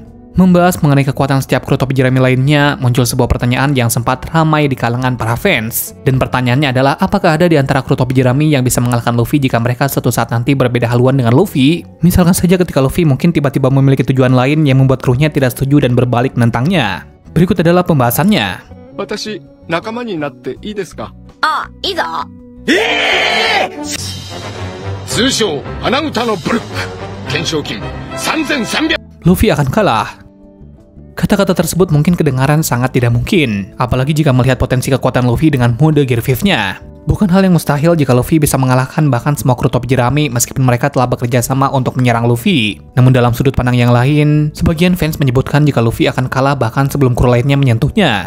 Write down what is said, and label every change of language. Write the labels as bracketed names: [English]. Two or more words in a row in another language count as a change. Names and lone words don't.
[Indonesian] Membahas mengenai kekuatan setiap kru topi jerami lainnya, muncul sebuah pertanyaan yang sempat ramai di kalangan para fans. Dan pertanyaannya adalah, apakah ada di antara kru topi jerami yang bisa mengalahkan Luffy jika mereka suatu saat nanti berbeda haluan dengan Luffy? Misalkan saja ketika Luffy mungkin tiba-tiba memiliki tujuan lain yang membuat krunya tidak setuju dan berbalik menentangnya. Berikut adalah pembahasannya. [Japanese] 私、仲間になっていいですか? ああ、いいぞ. [Indonesian] Luffy akan kalah. Kata-kata tersebut mungkin kedengaran sangat tidak mungkin, apalagi jika melihat potensi kekuatan Luffy dengan mode Gear 5-nya. Bukan hal yang mustahil jika Luffy bisa mengalahkan bahkan semua kru topi jerami meskipun mereka telah bekerja sama untuk menyerang Luffy. Namun dalam sudut pandang yang lain, sebagian fans menyebutkan jika Luffy akan kalah bahkan sebelum kru lainnya menyentuhnya.